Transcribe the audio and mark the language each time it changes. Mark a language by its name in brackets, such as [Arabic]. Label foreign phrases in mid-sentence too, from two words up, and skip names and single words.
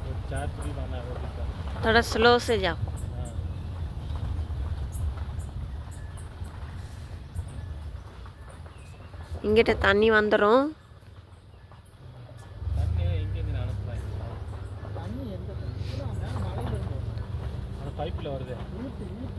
[Hindi] चार्ज भी बना है अभी का। थोड़ा स्लो से जाओ. हाँ [Tamil] இங்கிட்ட தண்ணி வந்துடும். தண்ணி எங்கேருந்து அனுப்புறாங்க? தண்ணி எந்த மலையில இருந்து அந்த பைப்பில் வருது. ஊற்று